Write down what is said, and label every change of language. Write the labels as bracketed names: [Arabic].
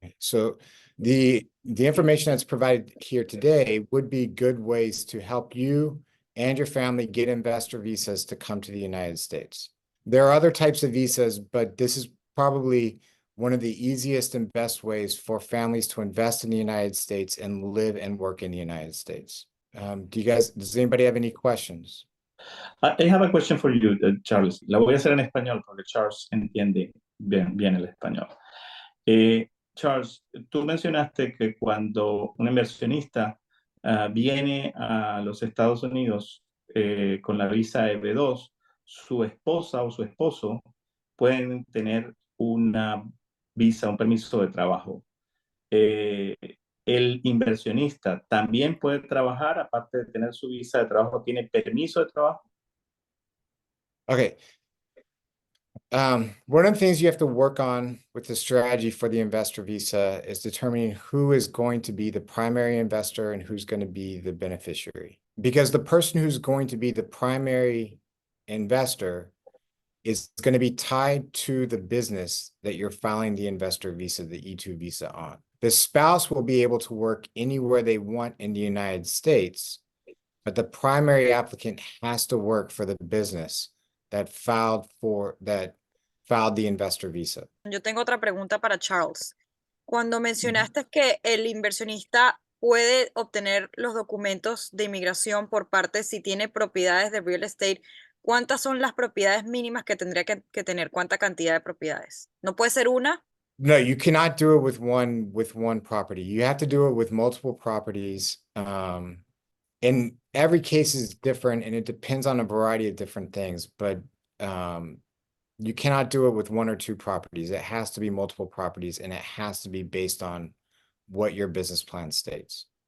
[English] So the information that's provided here today would be good ways to help you and your family get investor visas to come to the United States. There are other types of visas, but this is probably one of the easiest and best ways for families to invest in the United States and live and work in the United States. Does anybody have any questions? I have a question for you, Charles. [Spanish] La voy a hacer en español porque Charles entiende bien el español. Charles, tú mencionaste que cuando un inversionista viene a los Estados Unidos con la visa EB2, su esposa o su esposo pueden tener una visa, un permiso de trabajo. El inversionista también puede trabajar, aparte de tener su visa de trabajo, ¿tiene permiso de trabajo? [English] Okay. One of the things you have to work on with the strategy for the investor visa is determining who is going to be the primary investor and who's going to be the beneficiary. Because the person who's going to be the primary investor is going to be tied to the business that you're filing the investor visa, the E2 visa on. The spouse will be able to work anywhere they want in the United States, but the primary applicant has to work for the business that filed the investor visa. [Spanish] Yo tengo otra pregunta para Charles. Cuando mencionaste que el inversionista puede obtener los documentos de inmigración por parte si tiene propiedades de real estate, ¿cuántas son las propiedades mínimas que tendría que tener? ¿Cuánta cantidad de propiedades? ¿No puede ser una? [English] No, you cannot do it with one property. You have to do it with multiple properties. And every case is different and it depends on a variety of different things, but you cannot do it with one or two properties. It has to be multiple properties and it has to be based on what your business plan states.